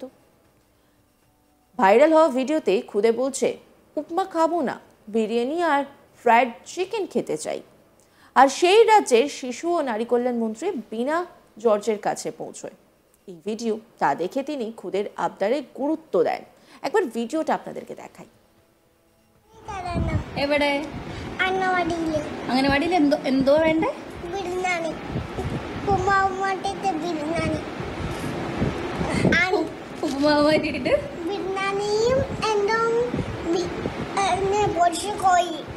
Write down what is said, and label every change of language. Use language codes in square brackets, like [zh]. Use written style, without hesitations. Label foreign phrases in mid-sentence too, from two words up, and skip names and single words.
[bn] ভাইরাল হওয়া ভিডিওতে খুদে বলছে, উপমা খাবো না, বিরিয়ানি আর ফ্রাইড চিকেন খেতে চাই। আর সেই রাজ্যের শিশু ও নারী কল্যাণ মন্ত্রী বিনা জর্জের কাছে পৌঁছয় এই ভিডিও। তা দেখে তিনি খুদের আবদারে গুরুত্ব দেন। একবার ভিডিওটা আপনাদেরকে দেখাই। [ml] എവിടെ അംഗനവാടിയിൽ എന്തോ വേണ്ടേ? ബിരിയാണി, ഉപ്പുമാവുമായിട്ട് ബിരിയാണി, ഉപ്പുമാവ് മാറ്റിയിട്ട് ബിരിയാണിയും എന്തോ പൊടിച്ച് കോഴി